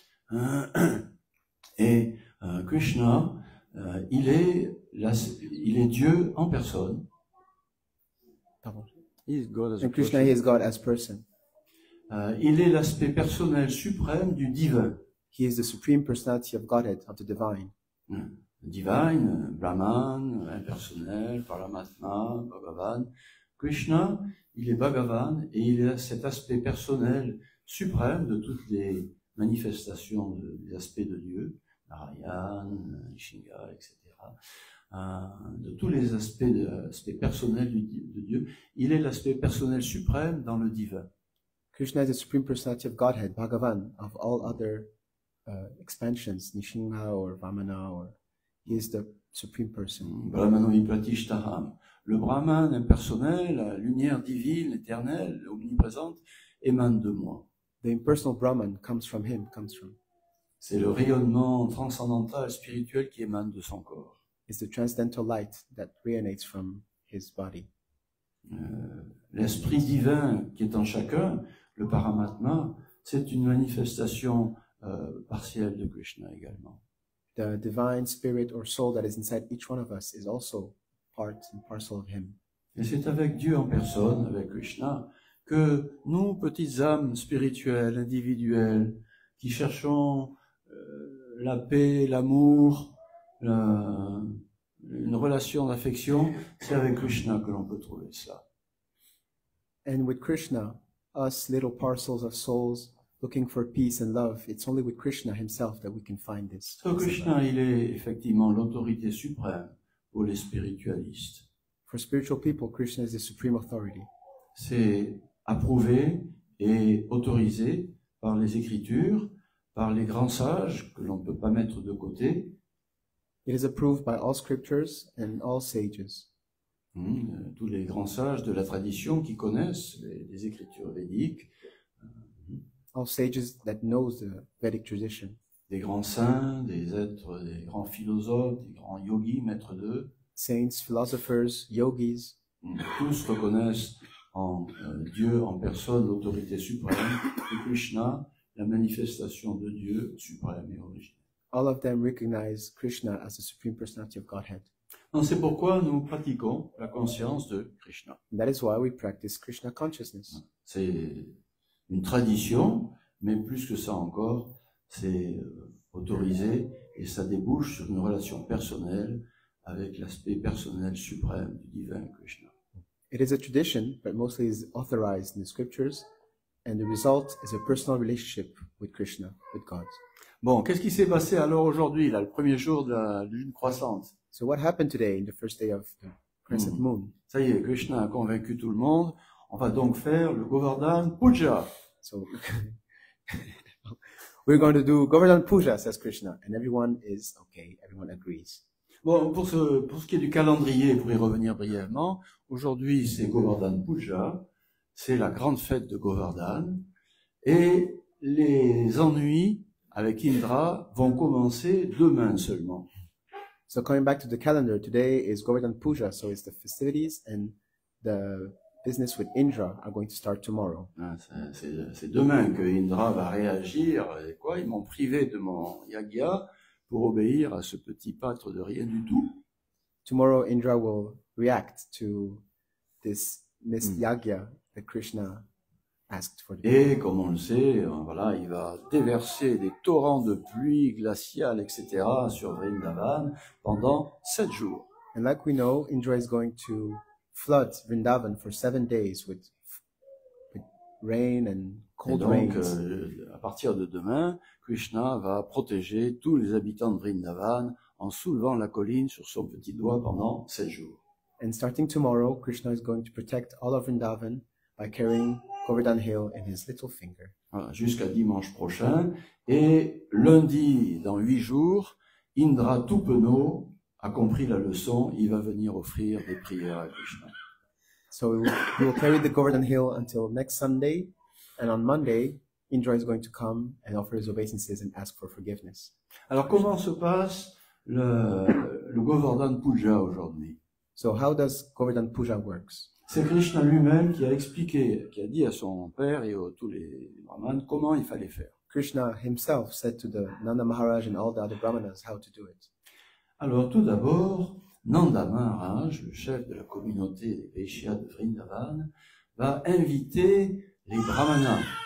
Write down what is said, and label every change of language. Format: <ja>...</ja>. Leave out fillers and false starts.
<en>Yeah.</en> <fr>Et Krishna, il est Dieu en personne.</fr> <en>He is God as a And Krishna, person. he is God as person.</en> <fr>Il est l'aspect personnel suprême du divin.</fr> <en>He is the supreme personality of Godhead, of the divine.</en> <fr>Divine, Brahman, impersonnel, Paramatma, Bhagavan. Krishna, il est Bhagavan et il a cet aspect personnel suprême de toutes les manifestations des aspects de Dieu, Narayan, Ishinga, etc. De tous les aspects personnels de Dieu, il est l'aspect personnel suprême dans le divin.</fr> <en>Krishna is the supreme personality of Godhead, Bhagavan, of all other expansions, Nishingha or Vamana, or he is the supreme person.</en> <sa>Brahmano Vipratishthaham.</sa> <fr>Le Brahman impersonnel, la lumière divine, éternelle, omniprésente, émane de moi.</fr> <en>The impersonal Brahman comes from him,</en> <fr>C'est le rayonnement transcendantal, spirituel qui émane de son corps.</fr> <en>It's the transcendental light that resonates from his body.</en> <fr>L'esprit divin qui est en chacun, le Paramatma, c'est une manifestation partielle de Krishna également.</fr> <en>The divine spirit or soul that is inside each one of us is also part and parcel of him.</en> <fr>Et c'est avec Dieu en personne, avec Krishna, que nous, petites âmes spirituelles, individuelles, qui cherchons la paix, l'amour, une relation d'affection, c'est avec Krishna que l'on peut trouver cela.</fr> <en>And with Krishna, us little parcels of souls looking for peace and love, it's only with Krishna himself that we can find this.</en> <fr>So Krishna, il est effectivement l'autorité suprême pour les spiritualistes.</fr> <en>For spiritual people, Krishna is the supreme authority.</en> <fr>C'est approuvé et autorisé par les Écritures, par les grands sages que l'on ne peut pas mettre de côté.</fr> <en>It is approved by all scriptures and all sages.</en> <fr>Tous les grands sages de la tradition qui connaissent les Écritures védiques.</fr> <en>All sages that knows the Vedic tradition.</en> <fr>Des grands saints, des êtres, des grands philosophes, des grands yogis, maîtres d'eux.</fr> <en>Saints, philosophers, yogis.</en> <fr>Tous reconnaissent en Dieu en personne l'autorité suprême et Krishna, la manifestation de Dieu suprême et originelle.</fr> <en>All of them recognize Krishna as the supreme personality of Godhead.</en> <fr>Donc c'est pourquoi nous pratiquons la conscience de Krishna.</fr> <en>And that is why we practice Krishna consciousness.</en> <fr>C'est une tradition, mais plus que ça encore, c'est autorisé et ça débouche sur une relation personnelle avec l'aspect personnel suprême du divin Krishna.</fr> <en>It is a tradition, but mostly is authorized in the scriptures, and the result is a personal relationship with Krishna, with God.</en> <fr>Bon, qu'est-ce qui s'est passé alors aujourd'hui, là, le premier jour de la lune croissante?</fr> <en>So what happened today in the first day of the crescent moon?</en> <fr>Ça y est, Krishna a convaincu tout le monde. On va donc faire le Govardhan Puja.</fr> <en>So we're going to do Govardhan Puja, says Krishna, and everyone is okay, everyone agrees.</en> <fr>Bon, pour ce qui est du calendrier, pour y revenir brièvement, aujourd'hui c'est Govardhan Puja, c'est la grande fête de Govardhan, et les ennuis avec Indra vont commencer demain seulement.</fr> <en>So coming back to the calendar, today is Govardhan Puja, so it's the festivities, and the business with Indra are going to start tomorrow.</en> <fr>C'est demain que Indra va réagir, et quoi, ils m'ont privé de mon yagya pour obéir à ce petit pâtre de rien du tout.</fr> <en>Tomorrow Indra will react to this yagya that Krishna asked for.</en> <fr>Et comme on le sait, voilà, il va déverser des torrents de pluie glaciale, etc. sur Vrindavan pendant 7 jours.</fr> <en>And like we know, Indra is going to flood Vrindavan for 7 days with rain and cold</en> <fr>donc,</fr> <en>rains.</en> <fr>à partir de demain, Krishna va protéger tous les habitants de Vrindavan en soulevant la colline sur son petit doigt pendant 7 jours.</fr> <en>And starting tomorrow, Krishna is going to protect all of Vrindavan by carrying Govardhan Hill in his little finger.</en> <fr>Voilà, jusqu'à dimanche prochain. Et lundi, dans 8 jours, Indra Tupeno a compris la leçon, il va venir offrir des prières à Krishna.</fr> <en>So we will carry the Govardhan Hill until next Sunday, and on Monday, Indra is going to come and offer his obeisances and ask for forgiveness.</en> <fr>Alors comment se passe le Govardhan Puja aujourd'hui?</fr> <en>So how does Govardhan Puja works?</en> <fr>C'est Krishna lui-même qui a expliqué, qui a dit à son père et à tous les brahmanes comment il fallait faire.</fr> <en>Krishna himself said to the Nanda Maharaj and all the other brahmanas how to do it.</en> <fr>Alors tout d'abord, Nanda Maharaj, le chef de la communauté des Vaishyas de Vrindavan, va inviter les brahmanas</fr>